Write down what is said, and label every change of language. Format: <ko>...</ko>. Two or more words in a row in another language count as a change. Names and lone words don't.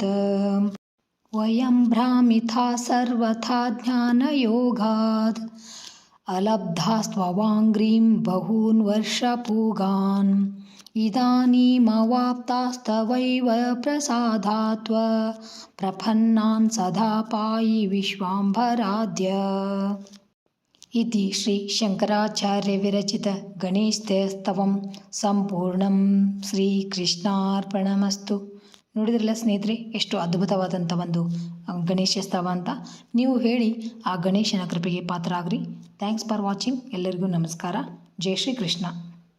<sa>वयं भ्रामिता सर्वथा ज्ञानयोगाद् अलब्धास्तवाङ्घ्रिं बहून् वर्षपूगान्. इदानीमवाप्तास्तवैव प्रसादात् प्रपन्नान् सदा पाहि विश्वम्भराद्य. इति श्री शंकराचार्य विरचित गणेशस्तवं संपूर्णं. श्रीकृष्णार्पणमस्तु.</sa> <kn>ನೋಡಿದ್ರಲ್ಲ ಸ್ನೇಹಿತರೆ, ಎಷ್ಟು ಅದ್ಭುತವಾದಂಥ ಒಂದು ಗಣೇಶ ಸ್ತವ ಅಂತ. ನೀವು ಹೇಳಿ ಆ ಗಣೇಶನ ಕೃಪೆಗೆ ಪಾತ್ರರಾಗ್ರಿ.</kn> <en>thanks for watching.</en> <kn>ಎಲ್ಲರಿಗೂ ನಮಸ್ಕಾರ. ಜೈ ಶ್ರೀ ಕೃಷ್ಣ.</kn>